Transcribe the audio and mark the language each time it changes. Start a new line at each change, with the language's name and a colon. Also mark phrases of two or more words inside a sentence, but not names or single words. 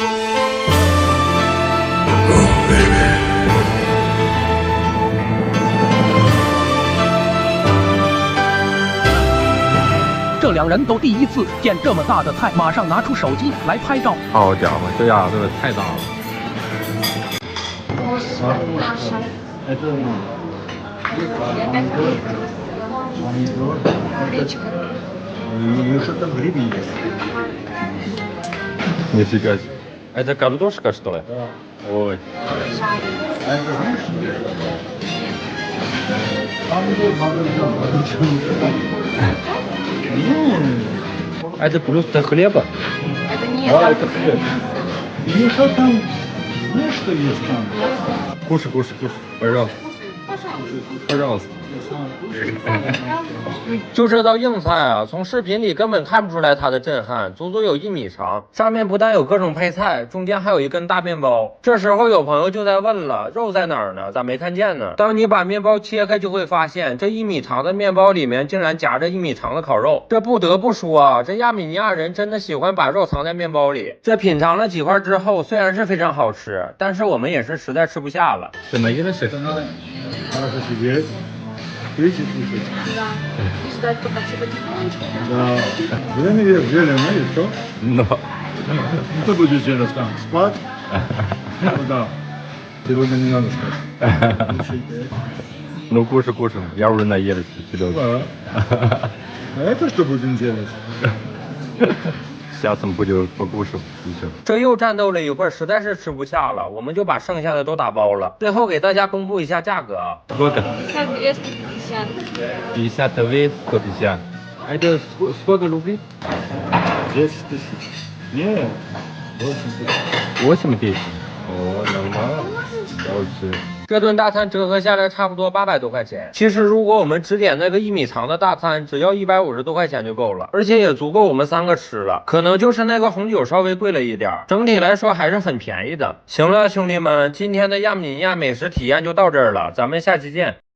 Chinese: 这两人都第一次见这么大的菜，马上拿出手机来拍照。好家伙，这家伙这个太大了。
Russian: Это что там грибы есть? Нифига себе. Это картошка, что ли? Ой. А это знаешь? Это просто хлеба? Это нет. А, это хлеб. И что там? Знаешь, что есть там? Кушай, пожалуйста. Пожалуйста.
Chinese: 就这道硬菜啊，从视频里根本看不出来它的震撼，足足有1米长，上面不但有各种配菜，中间还有一根大面包。这时候有朋友就在问了，肉在哪儿呢？咋没看见呢？当你把面包切开，就会发现这1米长的面包里面竟然夹着1米长的烤肉。这不得不说啊，这亚美尼亚人真的喜欢把肉藏在面包里。这品尝了几块之后，虽然是非常好吃，但是我们也是实在吃不下了。
Russian: Ты наелась? Это надо хорошо сидеть, пить и слушать. Да. И ждать, пока все потихонечку. Да. Время есть, зелень, и что? Но. Ну, ты будешь сейчас там спать? Ну да. Сегодня не надо спать. Ну кушай, я уже наелась, Серега. А это что будем делать?
Chinese: 下次不就不顾手机去了。这又战斗了一会儿，实在是吃不下了，我们就把剩下的都打包了。最后给大家公布一下价格啊。
Russian: Сколько? 250. 52, 150. А это сколько рублей? 10 тысяч. Не, 8 тысяч. 8 тысяч. О, нормально. Лучше.
Chinese: 这顿大餐折合下来差不多800多块钱。其实如果我们只点那个1米长的大餐，只要150多块钱就够了，而且也足够我们3个吃了。可能就是那个红酒稍微贵了一点，整体来说还是很便宜的。行了，兄弟们，今天的亚美尼亚美食体验就到这儿了，咱们下期见。